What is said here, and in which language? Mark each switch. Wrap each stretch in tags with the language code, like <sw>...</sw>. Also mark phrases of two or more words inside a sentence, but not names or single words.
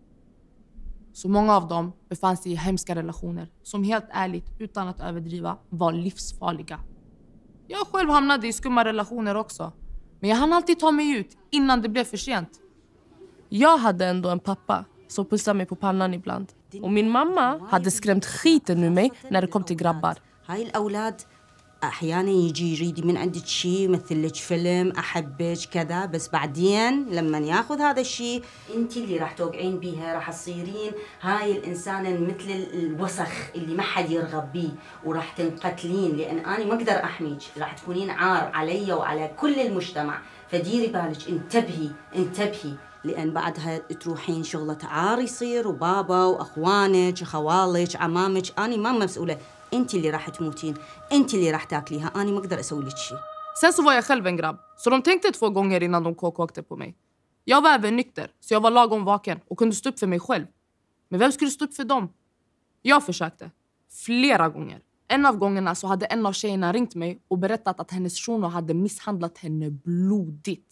<sv>Så många av dem befann sig i hemska relationer som helt ärligt, utan att överdriva, var livsfarliga. Jag själv hamnade i skumma relationer också. Men jag hann alltid ta mig ut innan det blev för sent. Jag hade ändå en pappa som pussade mig på pannan ibland. Och min mamma hade skrämt skiten ur mig när det kom till grabbar.</sv> <ar>أحيانا يجي يريد من عندك شيء يمثل لك فيلم أحبك كذا بس بعدين لما ياخذ هذا الشيء أنت اللي راح توقعين بيها راح تصيرين هاي الإنسانة مثل الوسخ اللي ما حد يرغب بيه وراح تنقتلين لأن أنا ما أقدر أحميك راح تكونين عار علي وعلى كل المجتمع فديري بالك انتبهي لأن بعدها تروحين شغلة عار يصير وبابا وأخوانك وخوالك عمامك أنا ما مسؤولة انت اللي راح تموتين انت اللي راح تاكليها انا ما اقدر اسوي لك شيء.</ar> <sv>Sen så var jag själv en grabb så de tänkte 2 gånger innan de kåkade på mig. Jag var även nykter så jag var lagom vaken och kunde stå upp för mig själv. Men vem skulle stå upp för dem? Jag försökte flera gånger. En av gångerna så hade en av tjejerna ringt mig och berättat att hennes shuno hade misshandlat henne blodigt.</sv>